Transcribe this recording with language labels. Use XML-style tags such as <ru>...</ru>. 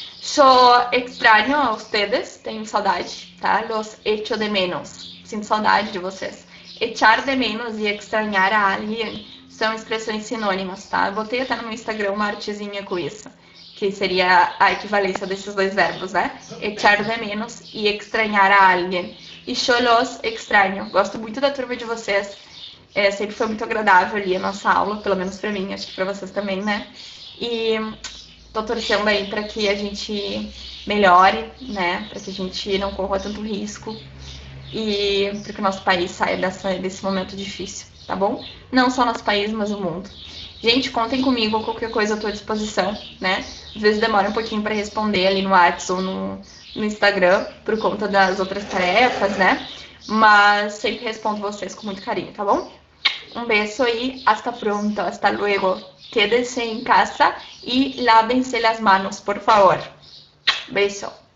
<es>Yo extraño a ustedes,</es> <pt>tenho saudade, tá?</pt> <es>Los echo de menos,</es> <pt>sinto saudade de vocês.</pt> <es>Echar de menos</es> <pt>e</pt> <es>extrañar a alguien</es> <pt>são expressões sinônimas, tá? Eu botei até no meu Instagram uma artezinha com isso, que seria a equivalência desses dois verbos, né?</pt> <es>Echar de menos e extrañar a alguien. E yo los extraño.</es> <pt>Gosto muito da turma de vocês. Sempre foi muito agradável ali a nossa aula, pelo menos pra mim, acho que pra vocês também, né? E tô torcendo aí pra que a gente melhore, né? Pra que a gente não corra tanto risco e para que o nosso país saia desse momento difícil, tá bom? Não só nosso país, mas o mundo. Gente, contem comigo, qualquer coisa eu tô à disposição, né? Às vezes demora um pouquinho pra responder ali no WhatsApp ou no Instagram, por conta das outras tarefas, né? Mas sempre respondo vocês com muito carinho, tá bom?</pt> <es>Un beso y hasta pronto, hasta luego. Quédense en casa y lávense las manos, por favor. Beso.</es>